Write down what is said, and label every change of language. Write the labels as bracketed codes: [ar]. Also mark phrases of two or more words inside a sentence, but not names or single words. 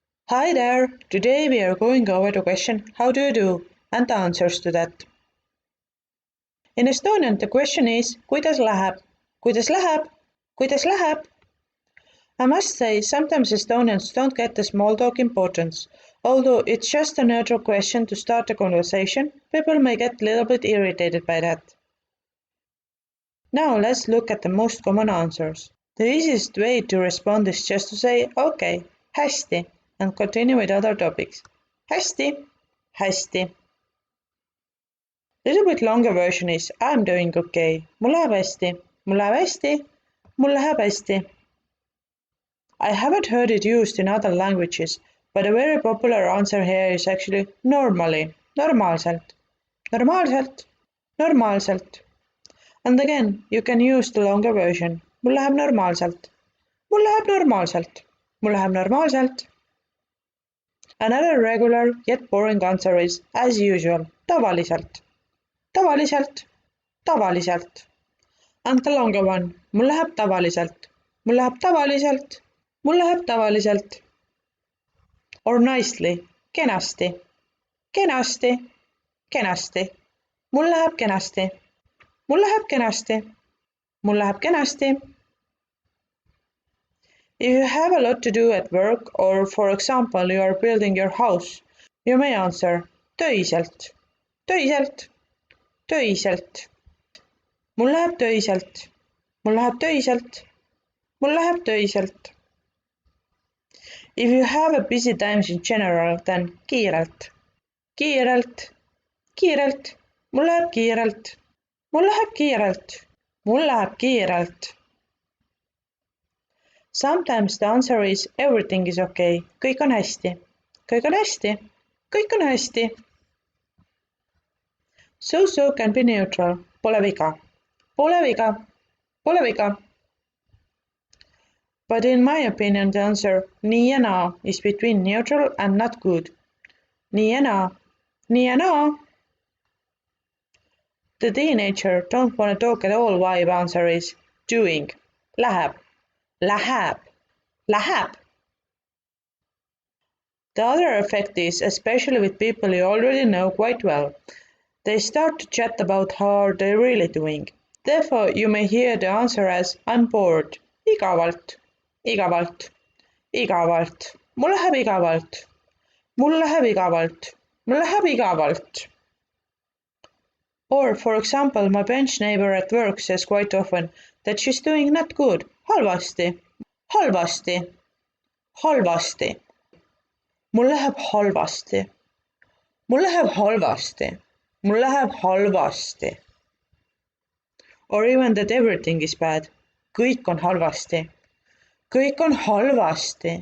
[en] Hi there! Today we are going over the question how do you do and the answers to that. In Estonian the question is [et] kuidas läheb? Kuidas läheb? Kuidas läheb? [en] I must say sometimes Estonians don't get the small talk importance. Although it's just a neutral question to start a conversation, people may get a little bit irritated by that. Now let's look at the most common answers. The easiest way to respond is just to say okay, hästi, and continue with other topics. [et] Hästi, hästi. [en] Little bit longer version is I'm doing okay. [et] Mul läheb hästi. Mul läheb hästi. Mul läheb hästi. [en] I haven't heard it used in other languages, but a very popular answer here is actually normally. [et] Normaalselt. Normaalselt. Normaalselt. [en] And again, you can use the longer version. [et] Mul läheb normaalselt. Mul läheb normaalselt. Mul läheb normaalselt. [en] Another regular yet boring answer is as usual. [et] Tavaliselt. Tavaliselt. Tavaliselt. [en] And the longer one. [et] Mul läheb tavaliselt. Mul läheb tavaliselt. Mul läheb tavaliselt. [en] Or nicely. [et] Kenasti. Kenasti. Kenasti. Mul läheb kenasti. Mul läheb kenasti. Mul läheb kenasti. [en] If you have a lot to do at work or for example you are building your house, you may answer töiselt. [et] Töiselt. Töiselt. Mul läheb töiselt. Mul läheb töiselt. Mul läheb töiselt. [en] If you have a busy times in general, then kiirelt. [et] Kiirelt. Kiirelt. Mul läheb kiirelt. Mul läheb kiirelt. Mul läheb kiirelt. [en] Sometimes the answer is everything is okay. [et] Kõik on hästi. Kõik on hästi. Kõik on hästi. [en] So can be neutral. [et] Pole viga. Pole viga. Pole viga. [en] But in my opinion, the answer [et] nii ja naa [en] is between neutral and not good. [et] Nii ja naa. Nii ja naa. [en] The teenager don't want to talk at all vibe answer is doing. [et] Läheb. Läheb. Läheb. [en] The other effect is, especially with people you already know quite well, they start to chat about how are they really doing. Therefore, you may hear the answer as I'm bored. [et] Igavalt. Igavalt. Igavalt. Mul läheb igavalt. Mul läheb igavalt. Mul läheb igavalt. [en] Or, for example, my bench neighbor at work says quite often that she's doing not good. [et] Halvasti. Halvasti. Halvasti. Mul läheb halvasti. Mul läheb halvasti. Mul läheb halvasti. [en] Or even that everything is bad. [et] Kõik on halvasti. Kõik on halvasti.